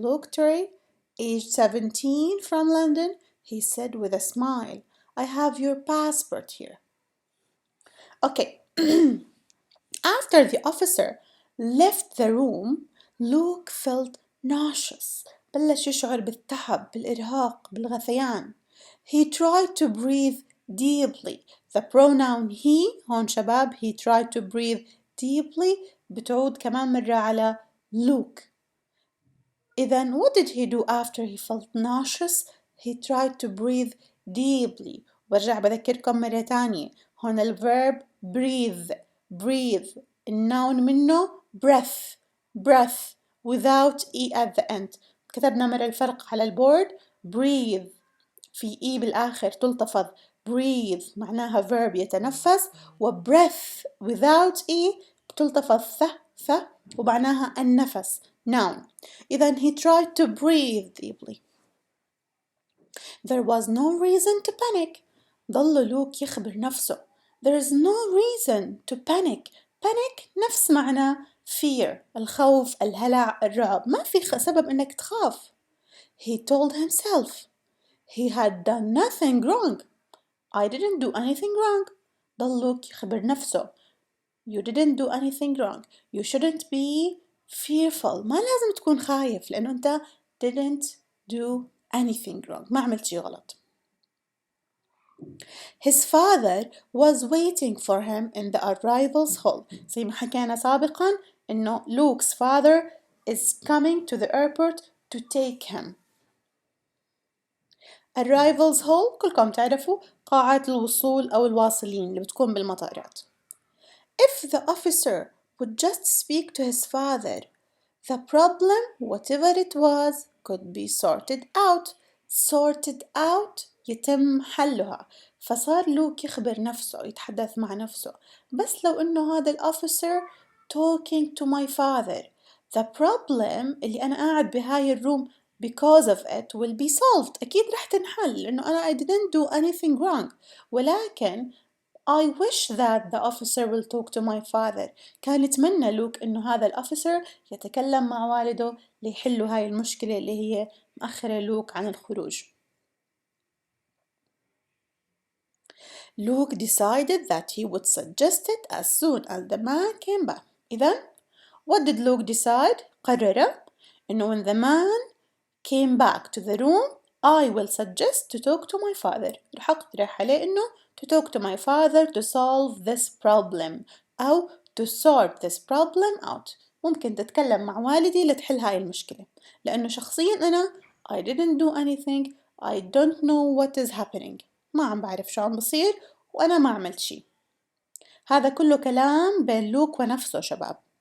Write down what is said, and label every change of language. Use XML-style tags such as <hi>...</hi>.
<en>Luke Terry, aged 17 from London, he said with a smile, I have your passport here. Okay, after the officer left the room, Luke felt nauseous.</en> <ar>بلش يشعر بالتعب، بالإرهاق، بالغثيان.</ar> <en>He tried to breathe deeply. The pronoun he</en> <ar>هون شباب</ar> <en>he tried to breathe deeply</en> <ar>بتعود كمان مرة على</ar> <en>Luke. إذن what did he do after he felt nauseous? He tried to breathe deeply.</en> <ar>برجع بذكركم مرة تانية هون الverb breathe الnoun منه breath</ar> <en>without e at the end.</en> <ar>كتبنا مرة الفرق على البورد breathe في e بالآخر تلتفظ breathe معناها verb يتنفس و breath without e بتلتفظ ث ومعناها النفس noun.</ar> <en>إذن he tried to breathe deeply. There was no reason to panic.</en> <ar>ضل لوك يخبر نفسه.</ar> <en>There is no reason to panic.</en> <ar>Panic نفس معنى fear الخوف الهلع الرعب. ما في سبب إنك تخاف.</ar> <en>He told himself. He had done nothing wrong. I didn't do anything wrong.</en> <ar>ضل لوك يخبر نفسه.</ar> <en>You didn't do anything wrong. You shouldn't be fearful.</en> <ar>ما لازم تكون خايف لأنه أنت</ar> <en>didn't do anything wrong.</en> <ar>ما عملت شي غلط.</ar> <en>His father was waiting for him in the arrivals hall.</en> <ar>زي ما حكينا سابقا إنه</ar> <en>Luke's father is coming to the airport to take him.</en> <ar>arrivals hall كلكم تعرفوا قاعة الوصول أو الواصلين اللي بتكون بالمطارات.</ar> <en>If the officer would just speak to his father, the problem, whatever it was, could be sorted out. Sorted out</en> <ar>يتم حلها. فصار لوك يخبر نفسه يتحدث مع نفسه. بس لو إنه هذا</ar> <en>الofficer talking to my father, the problem</en> <ar>اللي أنا قاعد بهاي الروم</ar> <en>because of it will be solved.</en> <ar>أكيد رح تنحل لأنه أنا</ar> <en>I didn't do anything wrong.</en> <ar>ولكن</ar> <en>I wish that the officer will talk to my father.</en> <ar>كان يتمنى لوك إنه هذا الأوفيسر يتكلم مع والده ليحلوا هاي المشكلة اللي هي مأخرة لوك عن الخروج.</ar> <en>Luke decided that he would suggest it as soon as the man came back. إذن what did Luke decide?</en> <ar>قرر إنه</ar> <en>when the man came back to the room I will suggest to talk to my father.</en> <ar>رح أقترح عليه إنه</ar> <en>to talk to my father to solve this problem أو to sort this problem out.</en> <ar>ممكن تتكلم مع والدي لتحل هاي المشكلة لأنه شخصيا أنا</ar> <en>I didn't do anything. I don't know what is happening.</en> <ar>ما عم بعرف شو عم بصير وأنا ما عملت شي. هذا كله كلام بين لوك ونفسه شباب.</ar>